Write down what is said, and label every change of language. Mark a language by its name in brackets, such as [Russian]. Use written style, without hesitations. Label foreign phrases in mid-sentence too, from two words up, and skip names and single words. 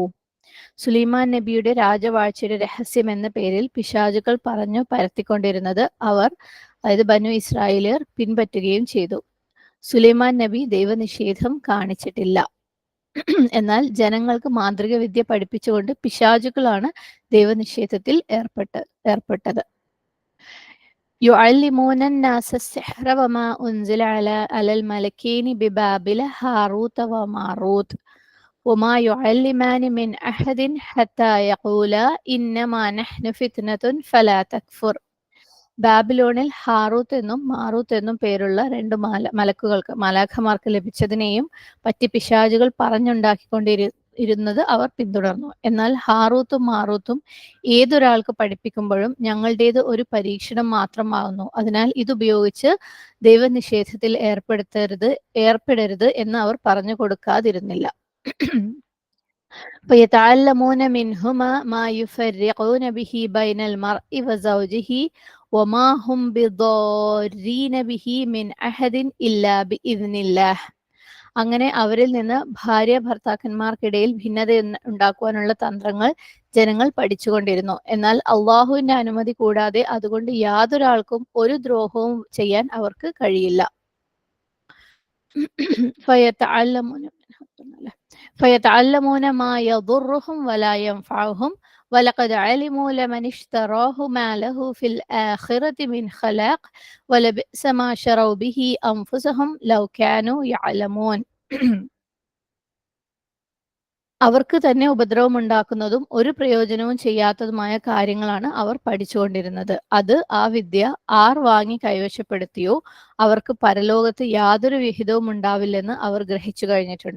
[Malayalam] സുലൈമാൻ നബിയുടെ രാജവാഴ്ചയുടെ രഹസ്യം എന്ന പേരിൽ പിശാചുകൾ പറഞ്ഞു പരത്തിക്കൊണ്ടിരുന്നത് അവർ, അതായത് ബനു ഇസ്രായേലിയർ, പിൻപറ്റുകയും ചെയ്തു. സുലൈമാൻ നബി ദൈവനിഷേധം കാണിച്ചിട്ടില്ല. എന്നാൽ ജനങ്ങൾക്ക് മാന്ത്രിക വിദ്യ പഠിപ്പിച്ചുകൊണ്ട് പിശാചുകളാണ് ദൈവനിഷേധത്തിൽ ഏർപ്പെട്ടത്. [Arabic] يعلمون الناس السحر وما أنزل على الملكين ببابل هاروت وماروت وما يعلمان من أحد حتى يقولا إنما نحن فتنة فلا تكفر. [Malayalam] ബാബിലോണിൽ ഹാറൂത്ത് എന്നും മാറൂത്ത് എന്നും പേരുള്ള 2 മലാഖമാർക്ക് ലഭിച്ചതിനെയും പറ്റി പിശാചുകൾ പറഞ്ഞുണ്ടാക്കിക്കൊണ്ടിരുന്നത് അവർ പിന്തുടർന്നു. എന്നാൽ ഹാറൂത്തും മാറൂത്തും ഏതൊരാൾക്ക് പഠിപ്പിക്കുമ്പോഴും ഞങ്ങളുടേത് ഒരു പരീക്ഷണം മാത്രമാകുന്നു. അതിനാൽ ഇതുപയോഗിച്ച് ദൈവനിഷേധത്തിൽ ഏർപ്പെടരുത് എന്ന് അവർ പറഞ്ഞു കൊടുക്കാതിരുന്നില്ല. [Arabic] فيتعلمون منهما ما يفرقون به بين المرء وزوجه وما هم بضارين به من أحد إلا بإذن الله. [Malayalam] അങ്ങനെ അവരിൽ നിന്ന് ഭാര്യ ഭർത്താക്കന്മാർക്കിടയിൽ ഭിന്നത ഉണ്ടാക്കുവാനുള്ള തന്ത്രങ്ങൾ ജനങ്ങൾ പഠിച്ചുകൊണ്ടിരുന്നു. എന്നാൽ അള്ളാഹുവിന്റെ അനുമതി കൂടാതെ അതുകൊണ്ട് യാതൊരാൾക്കും ഒരു ദ്രോഹവും ചെയ്യാൻ അവർക്ക് കഴിയില്ല. [Arabic] فيتعلمون ما يضرهم ولا ينفعهم ولقد علموا لمن اشتراه ما له في الآخرة من خلاق ولبئس ما شروا به أنفسهم لو كانوا يعلمون. [Malayalam] അവർക്ക് തന്നെ ഉപദ്രവം ഉണ്ടാക്കുന്നതും ഒരു പ്രയോജനവും ചെയ്യാത്തതുമായ കാര്യങ്ങളാണ് അവർ പഠിച്ചുകൊണ്ടിരുന്നത്. ആ വിദ്യ ആർ വാങ്ങി കൈവശപ്പെടുത്തിയോ അവർക്ക് പരലോകത്ത് യാതൊരു വിഹിതവും ഉണ്ടാവില്ലെന്ന് അവർ ഗ്രഹിച്ചു കഴിഞ്ഞിട്ടുണ്ട്.